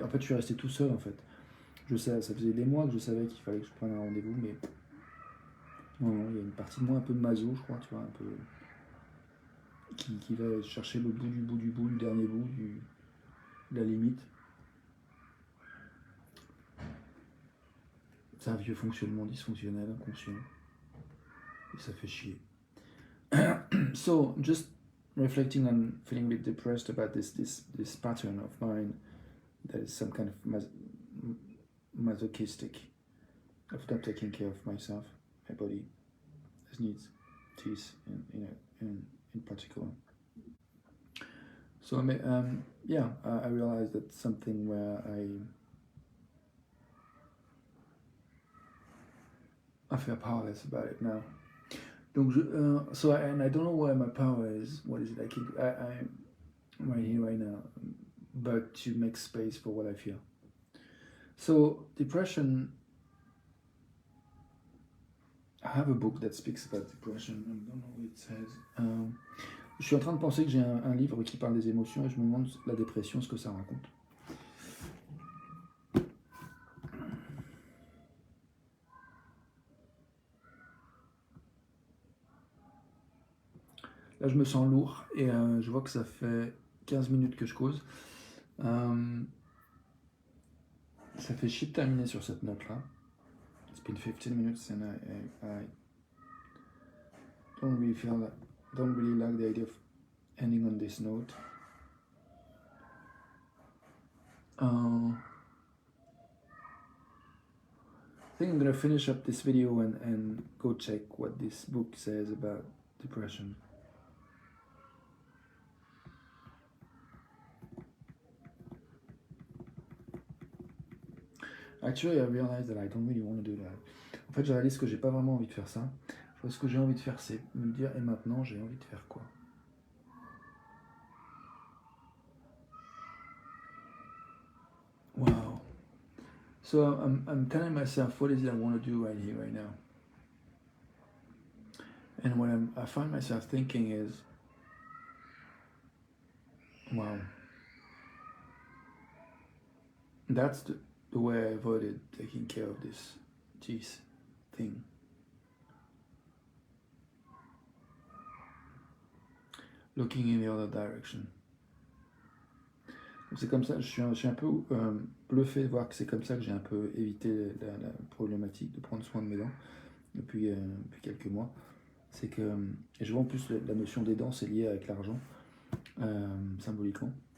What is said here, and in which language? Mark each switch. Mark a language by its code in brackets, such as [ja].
[fr] En fait, je suis resté tout seul en fait. Je sais, ça faisait des mois que je savais qu'il fallait que je prenne un rendez-vous, mais non, il y a une partie de moi un peu maso, je crois, tu vois, un peu qui va chercher le bout du dernier bout, de la limite. C'est un vieux fonctionnement dysfonctionnel, inconscient. Et ça fait chier. [en] So, just reflecting on feeling a bit depressed about this pattern of mine that is some kind of masochistic of not taking care of myself, my body, this needs teeth in particular. So I realized that's something where I feel powerless about it now. Donc and I don't know where my power is. What is it I can do? I'm right here right now, but to make space for what I feel. So depression. I have a book that speaks about depression. I don't know what it says. [fr] Je suis en train de penser que j'ai un livre qui parle des émotions et je me demande la dépression, ce que ça raconte. Là, je me sens lourd et je vois que ça fait 15 minutes que je cause. Ça fait chier de terminer sur cette note-là. [en] It's been 15 minutes and I don't really like the idea of ending on this note. I think I'm gonna finish up this video and go check what this book says about depression. Actually, I realize that I don't really want to do that. [fr] En fait, je réalise que j'ai pas vraiment envie de faire ça. Ce que j'ai envie de faire, c'est me dire, et maintenant, j'ai envie de faire quoi? [en] Wow. So I'm telling myself, what is it I want to do right here, right now? And what I find myself thinking is, wow, that's the way I avoided taking care of this teeth thing. Looking in the other direction. [fr] C'est comme ça, je suis un peu bluffé de voir que c'est comme ça que j'ai un peu évité la problématique de prendre soin de mes dents depuis quelques mois. C'est que, et je vois en plus la notion des dents, c'est lié avec l'argent, symboliquement.